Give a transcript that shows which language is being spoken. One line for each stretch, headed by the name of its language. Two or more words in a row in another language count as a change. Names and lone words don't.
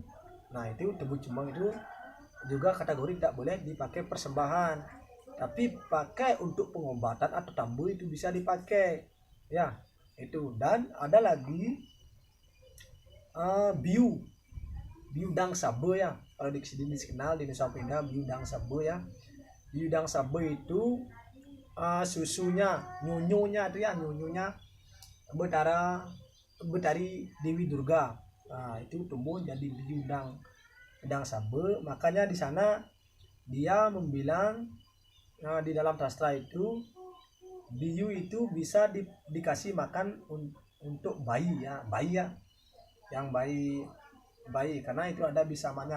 Indonesian: Nah, itu tebu cemeng itu juga kategori tidak boleh dipakai persembahan, tapi pakai untuk pengobatan atau tambu itu bisa dipakai ya, itu. Dan ada lagi biu dang sabe ya, kalau di sini dikenal di Nusa Penida biu dang sabe ya. Biu dang sabe itu susunya, nyunyunya betari Dewi Durga. Nah, itu tumbuh jadi biu dang sabe. Makanya di sana dia membilang di dalam sastra itu biu itu bisa dikasih makan untuk bayi ya, yang bayi, karena itu ada bisamanya.